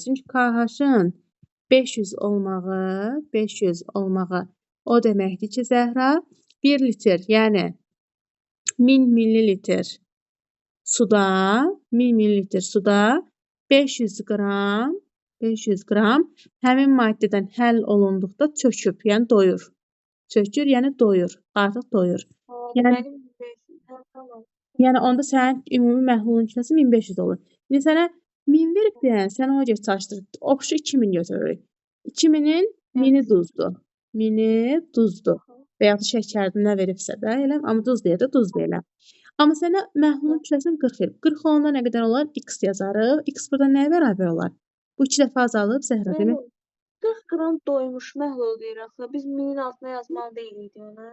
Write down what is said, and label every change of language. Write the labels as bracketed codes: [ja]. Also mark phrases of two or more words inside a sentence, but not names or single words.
[az] Çünki KH-ın 500 olmağı o deməkdir ki, Zəhra, 1 litr, yəni 1000 millilitr suda, 1000 millilitr suda 500 qram həmin maddədən həll olunduqda çöküb, yəni doyur. Çökür, yəni doyur. Artıq doyur. Yəni, Mənim 500, hə, tamam. yəni onda sənin ümumi məhlulun kütləsi 1500 olur. İndi sənə 1000 verib deyən, sən ona görə çalışdır. Obşu 2000 götürürük. 2000-in 1000-i duzdur. 1000-i duzdur. Və ya şəkərdir, nə veribsə də elə, amma duz deyir də, duz deyil. Amma sənə məhlulun kütləsini 40 verib. 40 olanda nə qədər olar? X yazarıq. X burada nəyə bərabər olar? Bu 2 dəfə azalıb Zəhra demək. 40 qram doymuş məhlul deyir axı. Biz 1000-in altına yazmalı deyilik ona.